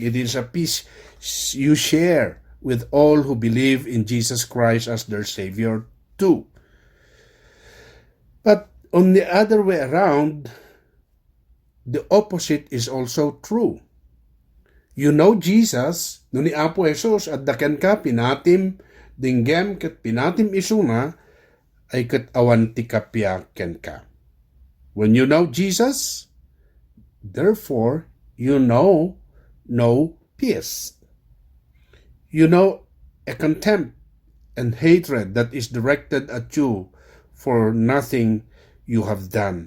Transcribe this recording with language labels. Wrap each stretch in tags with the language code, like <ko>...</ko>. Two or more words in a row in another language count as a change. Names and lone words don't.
<en>It is a peace you share with all who believe in Jesus Christ as their Savior too. But on the other way around, the opposite is also true. You know Jesus,</en> <ilo>no ni Apo Jesus at daken ka pinatim dinggem ket pinatim isuna ay ket awan ti kapya ken ka.</ilo> <en>When you know Jesus, therefore you know no peace. You know a contempt and hatred that is directed at you for nothing you have done.</en>